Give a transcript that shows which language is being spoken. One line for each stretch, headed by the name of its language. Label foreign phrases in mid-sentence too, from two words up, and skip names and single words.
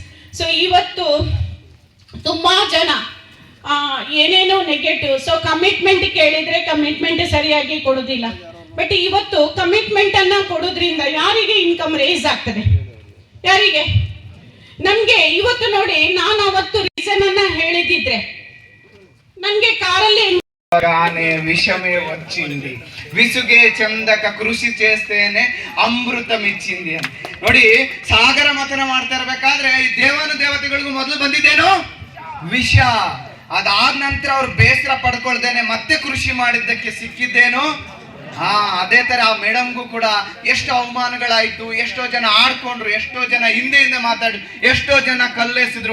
Kannada: ಸೊ ಇವತ್ತು ತುಂಬ ಜನ ಏನೇನೋ ನೆಗೆಟಿವ್. ಸೊ ಕಮಿಟ್ಮೆಂಟ್ ಕೇಳಿದರೆ ಕಮಿಟ್ಮೆಂಟ್ ಸರಿಯಾಗಿ ಕೊಡೋದಿಲ್ಲ. ಬಟ್ ಇವತ್ತು ಕಮಿಟ್ಮೆಂಟನ್ನು ಕೊಡೋದ್ರಿಂದ ಯಾರಿಗೆ
English: income raise
Kannada: ಆಗ್ತದೆ? ಯಾರಿಗೆ? ನನಗೆ ಇವತ್ತು ನೋಡಿ, ನಾನು ಅವತ್ತು ರೀಸನನ್ನು ಹೇಳಿದ್ದಿದ್ರೆ ನನಗೆ కాರಲ್ಲಿ
Telugu: ఆనే విషమే వచ్చింది, విసుగే చందక కృషి చేస్తేనే అమృతం ఇచ్చింది
Kannada: ಅಂತ ನೋಡಿ. ಸಾಗರ ಮಥನ ಮಾಡ್ತಾ ಇರ್ಬೇಕಾದ್ರೆ ಈ ದೇವತೆಗಳಿಗೂ ಮೊದಲು ಬಂದಿದ್ದೇನು ವಿಷ. ಅದಾದ ನಂತರ ಅವ್ರು ಬೇಸರ ಪಡ್ಕೊಳ್ದೇನೆ ಮತ್ತೆ ಕೃಷಿ ಮಾಡಿದ್ದಕ್ಕೆ ಸಿಕ್ಕಿದ್ದೇನು. ಅದೇ ತರ ಆ ಮೇಡಮ್ಗೂ ಕೂಡ ಎಷ್ಟು ಅವಮಾನಗಳಾಯ್ತು, ಎಷ್ಟೋ ಜನ ಆಡ್ಕೊಂಡ್ರು, ಎಷ್ಟೋ ಜನ ಹಿಂದೆ ಮಾತಾಡಿ, ಎಷ್ಟೋ ಜನ ಕಲ್ಲೆಸಿದ್ರು.